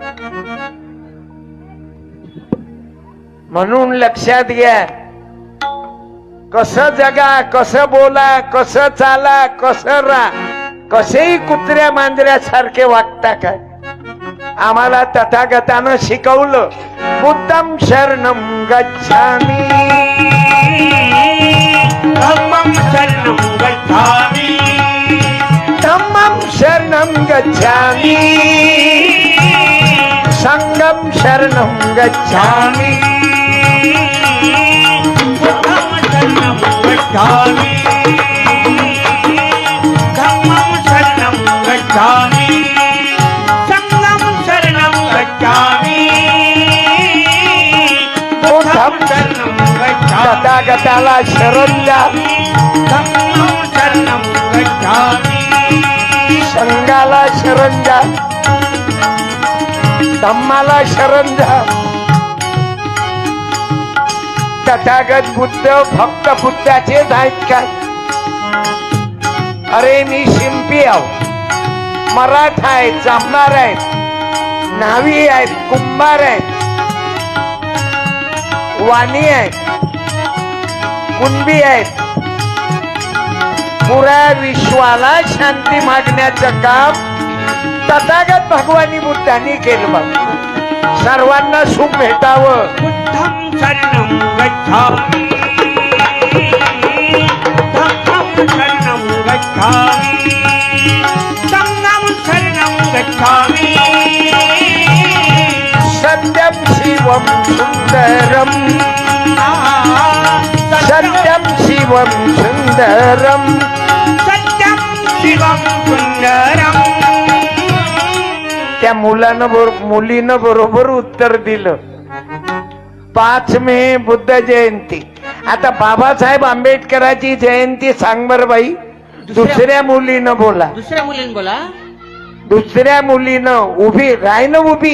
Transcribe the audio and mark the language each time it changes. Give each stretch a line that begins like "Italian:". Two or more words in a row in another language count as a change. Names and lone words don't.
Marathi: म्हणून लक्षात घ्या, कसं जगा, कसं बोला, कसं चाला, कसं राहा, कसेही कुत्र्या मांजऱ्यासारखे वागता काय. आम्हाला तथागतानं शिकवलं.
Pali: बुद्धं शरणं गच्छामि, धम्मं शरणं गच्छामि, धम्मं शरणं गच्छामि, संघं शरणं गच्छामि, बुद्धं शरणं गच्छामि, धम्मं शरणं गच्छामि, संघं शरणं गच्छामि, बुद्धं शरणं गच्छामि,
Marathi: तथागताला शरण द्या,
Pali: धम्मं शरणं गच्छामि,
Marathi: संघाला शरण द्या, धम्माला शरण द्या. तथागत बुद्ध फक्त बुद्धाचेच आहेत काय? अरे मी शिंपी आहो, मराठा आहेत, चांभार आहेत, न्हावी आहेत, कुंभार आहेत, वाणी आहेत, कुणबी आहेत. पुऱ्या विश्वाला शांती मागण्याचं काम तथागत भगवानी बुद्धांनी केलं. बघ, सर्वांना सुख भेटावं.
Pali: बुद्धं शरणं गच्छामि, धम्मं शरणं गच्छामि, संघं शरणं गच्छामि,
Sanskrit: सत्यं शिवं सुंदरं, सत्यं शिवं सुंदरं, सत्यं शिवं सुंदरं.
Marathi: त्या मुलीनं बरोबर उत्तर दिलं. 5 मे बुद्ध जयंती. आता बाबासाहेब आंबेडकरांची जयंती सांग बर बाई. दुसऱ्या मुलीनं बोला. दुसऱ्या मुलीने बोला. दुसऱ्या मुलीनं उभी राय ना उभी.